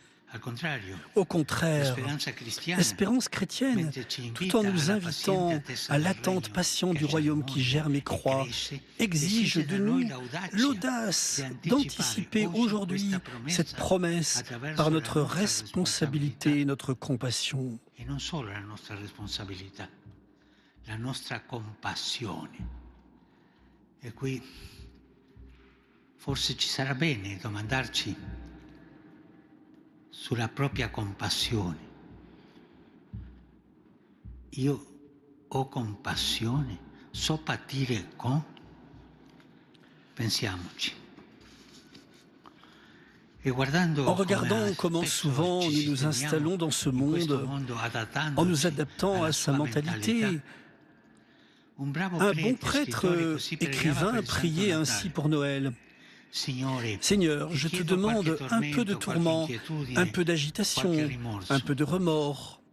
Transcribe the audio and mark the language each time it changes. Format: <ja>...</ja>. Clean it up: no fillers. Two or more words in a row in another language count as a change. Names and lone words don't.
<fr>Au contraire, l'espérance chrétienne, tout en nous invitant à l'attente patiente du royaume qui germe et croît, exige de nous l'audace d'anticiper aujourd'hui cette promesse par notre responsabilité et notre compassion.</fr> <it>E non solo la nostra responsabilità, la nostra compassione. E qui forse ci sarà bene domandarci sulla propria compassione. Io ho compassione? So patire con? Pensiamoci.</it> <fr>En regardant comment souvent nous nous installons dans ce monde, en nous adaptant à sa mentalité, un bon prêtre écrivain priait ainsi pour Noël. Seigneur, je te demande un peu de tourment, un peu d'agitation, un peu de remords.</fr>